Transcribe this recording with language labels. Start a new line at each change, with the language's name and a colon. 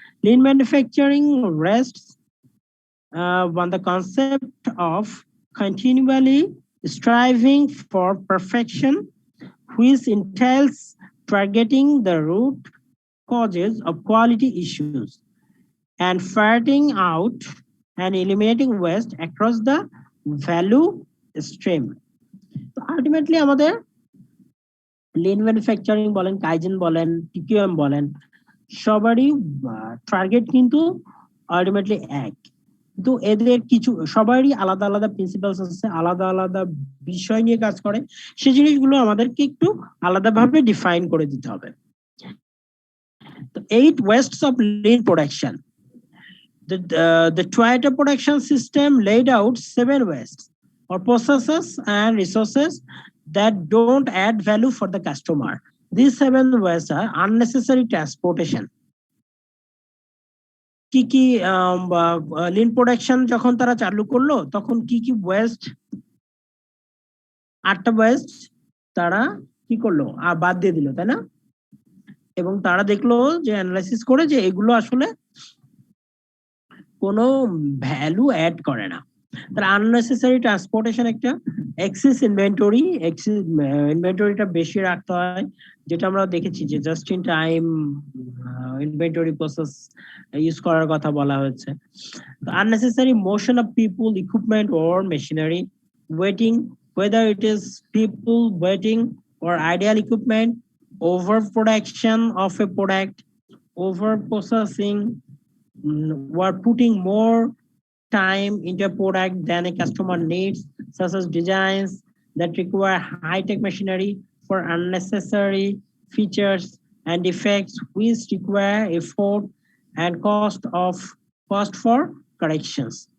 English: Lean manufacturing rests on the concept of continually striving for perfection, which entails targeting the root causes of quality issues and ferreting out and eliminating waste across the value stream.
Bangla: Ultimately, আমাদের lean manufacturing বলেন, kaizen বলেন, TQM বলেন, সবারই target কিন্তু ultimately এক। তো এদের কিছু সবারই আলাদা আলাদা প্রিন্সিপালস আছে, আলাদা আলাদা বিষয় নিয়ে কাজ করে, সেই জিনিসগুলো আমাদেরকে একটু আলাদাভাবে ডিফাইন করে দিতে হবে।
English: The 8 wastes of lean production. The Toyota production system laid out 7 wastes or processes and resources that don't add value for the customer. These 7 wastes are unnecessary transportation.
Bangla: কি কি লিন প্রোডাকশন যখন তারা চালু করলো তখন কি কি ওয়েস্ট, 8টা ওয়েস্ট তারা কি করলো আর বাদ দিয়ে দিল, তাই না? এবং তারা দেখলো যে অ্যানালাইসিস করে যে এগুলো আসলে কোনো ভ্যালু অ্যাড করে না। তার আননেসেসারি ট্রান্সপোর্টেশন, একটা এক্সেস ইনভেন্টরিটা বেশি রাখতে হয়, যেটা আমরা দেখেছি যে just in time inventory process use করার কথা বলা হয়েছে।
English: Unnecessary motion of people, equipment or machinery, waiting, whether it is people waiting or ideal equipment, overproduction of a product, over processing, or putting more time into a product than a customer needs, such as designs that require high-tech machinery for unnecessary features and defects which require effort and cost for corrections.